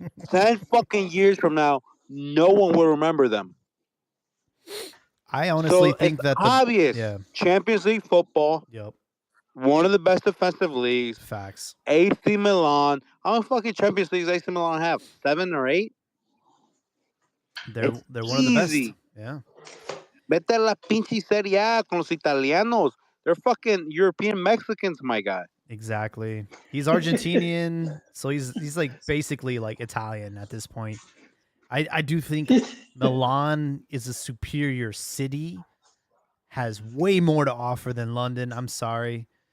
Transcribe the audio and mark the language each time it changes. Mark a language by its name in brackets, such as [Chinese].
[English] 10 fucking years from now, no one will remember them. I honestly think that obvious. Champions League football. Yep. One of the best defensive leagues. Facts. AC Milan. How many fucking Champions Leagues AC Milan have? 7 or 8? They're one of the best. Yeah. [Spanish] Vete a la pinche Serie A con los italianos. [English] They're fucking European Mexicans, my guy. Exactly. He's Argentinian, so he's like basically like Italian at this point. I do think Milan is a superior city, has way more to offer than London. I'm sorry.